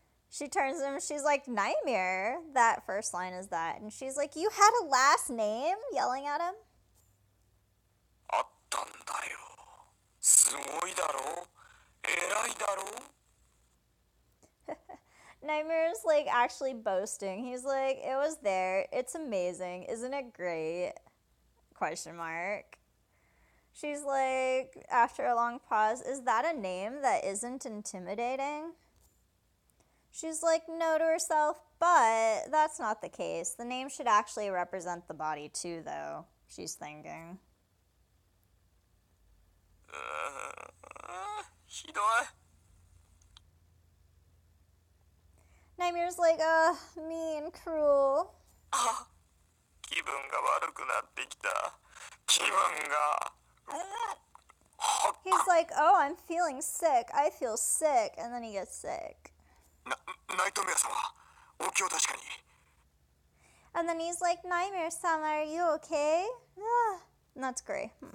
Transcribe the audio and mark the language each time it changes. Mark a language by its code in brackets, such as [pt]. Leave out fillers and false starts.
[en] She turns to him, she's like, Nightmare. That first line is that. And she's like, you had a last name? Yelling at him. [ja] あったんだよすごいだろ偉いだろ [en] Nightmare's like actually boasting. He's like, it was there. It's amazing. Isn't it great? ? She's like, after a long pause, is that a name that isn't intimidating? She's like, no to herself, but that's not the case. The name should actually represent the body too, though, she's thinking. [ja] ひどい [en] Nightmare's like, mean, cruel. [ja] あ気分が悪くなってきた気分が [en] He's like, oh, I'm feeling sick. I feel sick. And then he gets sick. [ja] ナイトメア様お気を確かに [en] And then he's like, Nightmare-sama, are you okay? And that's great.